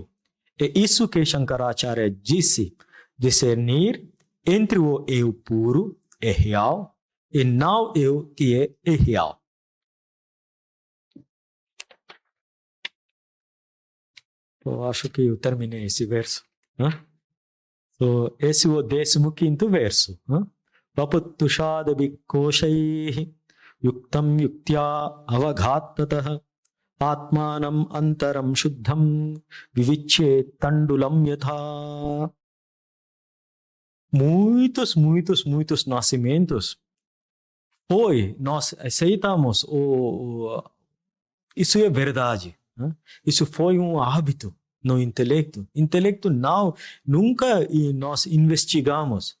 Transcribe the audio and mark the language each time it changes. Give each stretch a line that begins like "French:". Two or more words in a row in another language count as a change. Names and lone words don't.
Portuguese: É isso que Shankaracharya disse, discernir entre o eu puro, é real, e não eu que é irreal. Eu acho que eu terminei esse verso. Esse é o 15º verso.
Sanskrit: वपुस्तुषादि कोशैः युक्तं युक्त्या अवघाततः आत्मानम् अन्तरं शुद्धं विविच्यात् तण्डुलं यथा.
Portuguese: Muitos nascimentos nós aceitamos isso é verdade. Isso foi um hábito no intelecto. Intelecto nunca nós investigamos.